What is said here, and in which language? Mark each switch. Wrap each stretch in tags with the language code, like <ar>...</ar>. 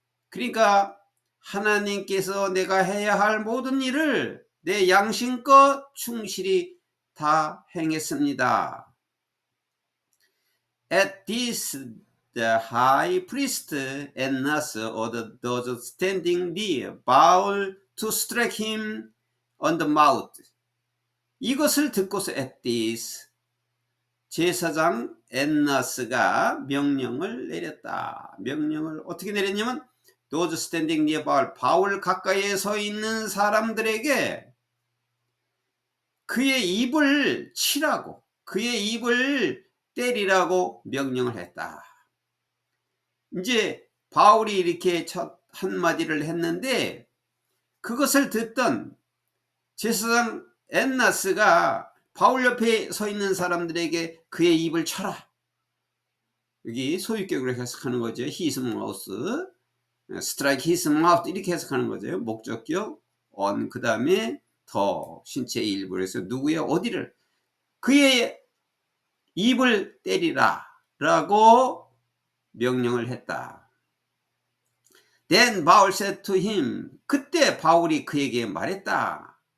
<ko>그러니까 하나님께서 내가 해야 할 모든 일을 내 양심껏 충실히 다 행했습니다.</ko> <en>At this the high priest Annas ordered those standing near Paul to strike him on the mouth.</en> <ko>이것을 듣고서</ko> <en>at this</en> <ko>제사장 엔나스가 명령을 내렸다. 명령을 어떻게 내렸냐면</ko> <en>those standing near Paul,</en> <ko>바울 가까이에 서 있는 사람들에게 그의 입을 치라고, 그의 입을 때리라고 명령을 했다. 이제 바울이 이렇게 첫 한마디를 했는데 그것을 듣던 제사장 엔나스가 바울 옆에 서 있는 사람들에게 그의 입을 쳐라. 여기 소유격으로 해석하는 거죠.</ko> <en>his mouth, strike his mouth</en> <ko>이렇게 해석하는 거죠. 목적격, on, 그 다음에 더, 신체의 일부를 해서 누구의 어디를, 그의 입을 때리라 라고 명령을 했다.</ko> <en>Then Paul said to him,</en> <ko>그때 바울이 그에게 말했다.</ko>